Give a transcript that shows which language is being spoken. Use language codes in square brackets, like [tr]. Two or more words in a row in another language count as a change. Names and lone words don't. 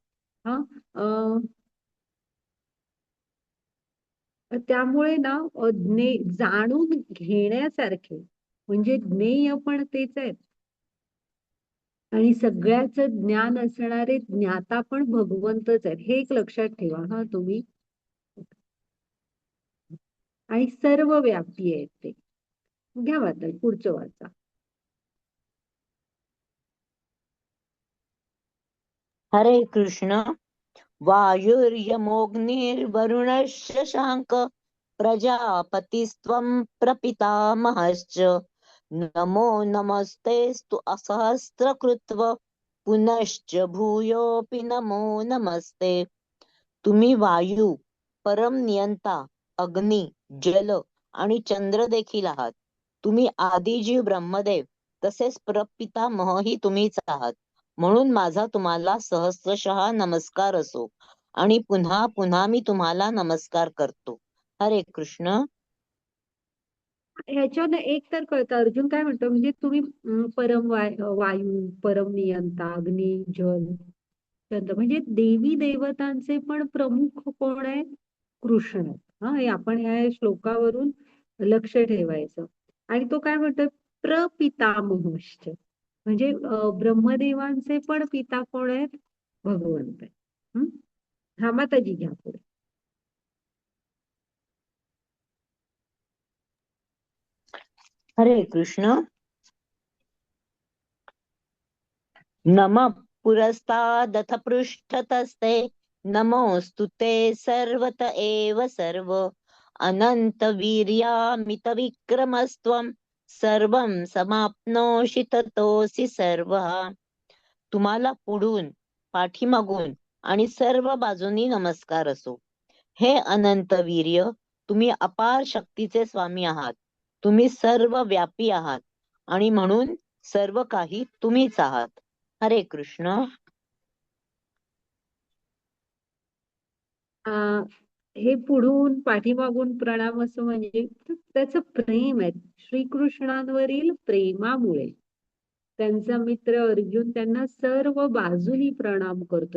[mr] हा, त्यामुळे ना जाणून घेण्यासारखे म्हणजे ज्ञेय पण तेच आहेत आणि सगळ्याच ज्ञान असणारे ज्ञाता पण भगवंतच आहेत. हे एक लक्षात ठेवा हा तुम्ही. आणि सर्व व्यापी आहेत ते. घ्या वाचा, पुढचं वाचा. हरे कृष्ण. [sa] वायुर्यमोऽग्निर्वरुणः प्रजापतिस्त्वं प्रपितामहश्च नमो नमस्तेस्तु असहस्रकृत्व पुनश्च भूयोऽपि नमो नमस्ते. [mr] तुम्ही वायू, परम नियंता, अग्नी, जल आणि चंद्र देखील आहात. तुम्ही आदिजीव ब्रह्मदेव तसेच प्रपितामहही तुम्हीच आहात. म्हणून माझा तुम्हाला सहस्रशः नमस्कार असो आणि पुन्हा पुन्हा मी तुम्हाला नमस्कार करतो. हरे कृष्ण. ह्याच्यानं एक तर कळतं, अर्जुन काय म्हणतो, म्हणजे तुम्ही वायू, परम नियंता, अग्नी, जल, चंद्र, म्हणजे देवी देवतांचे पण प्रमुख कोण आहे? कृष्ण आहेत. हा, हे आपण ह्या श्लोकावरून लक्ष ठेवायचं. आणि तो काय म्हणतो? प्रपितामहश्च, म्हणजे ब्रह्मदेवांचे पण पिता कोण आहेत? भगवंत आहे. हा, माताजी घ्या पुढे. हरे कृष्ण. [sa] नमः पुरस्तादथ पृष्ठतस्ते नमोऽस्तु ते सर्वत एव सर्व अनंत वीर्यामित विक्रमस्त्वं सर्वं समाप्नोषि ततोऽसि सर्वः. [mr] तुम्हाला पुढून, पाठीमागून आणि सर्व बाजूनी नमस्कार असो. हे अनंत वीर्य, तुम्ही अपार शक्तीचे स्वामी आहात. तुम्ही सर्व व्यापी आहात आणि म्हणून सर्व काही तुम्हीच आहात. हरे कृष्ण. हे पुढून पाठीमागून प्रणाम असं म्हणजे त्याचं प्रेम आहे. श्रीकृष्णांवरील प्रेमामुळे त्यांचा मित्र अर्जुन त्यांना सर्व बाजूनी प्रणाम करतोय.